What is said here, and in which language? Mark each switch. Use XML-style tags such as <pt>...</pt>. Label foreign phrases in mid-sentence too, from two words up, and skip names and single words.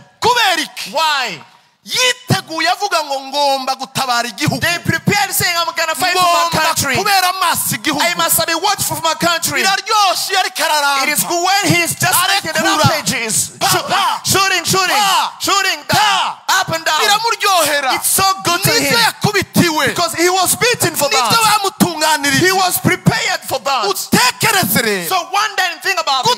<rn>Kuberiki.</rn> <en>Why?</en> <rn>Yiteguye avuga ngo ngomba gutabara igihugu.</rn> <en>They prepared saying I'm going to fight for my country.</en> <rn>Kubera amaso igihugu.</rn> <en>I must be watchful for my country.</en> <rn>Biraryoshe yari kararamba.</rn> <en>It is good when he is just making the rampages. Shooting up and down. It's so good to him. Because he was beaten for that. He was prepared for that. So one day think about this.</en>